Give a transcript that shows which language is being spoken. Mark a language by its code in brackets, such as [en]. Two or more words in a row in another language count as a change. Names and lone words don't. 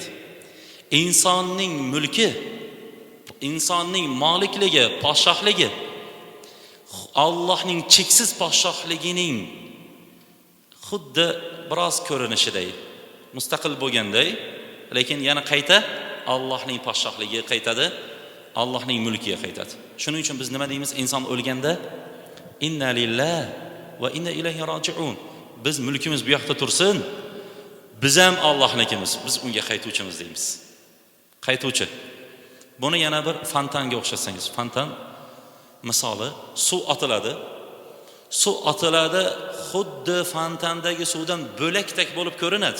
[uz] Insonning mulki, insonning molikligi, podshohligi Allohning cheksiz podshohligining xuddi biroz ko'rinishiday, mustaqil bo'lganday, lekin yana qayta Allohning podshohligiga qaytadi, Allohning mulkiga qaytadi. Shuning uchun biz nima deymiz? Inson o'lganda [ar] إنا لله وإنا إليه راجعون. [uz] Biz mulkimiz bu yoqda tursin, biz ham Allohnikimiz, biz unga qaytuvchimiz deymiz. Qaytuvchi. Buni yana bir fontanga o'xshatsangiz, fontan misoli suv otiladi. Suv otiladi, xuddi fontandagi suvdan bo'lakdek bo'lib ko'rinadi.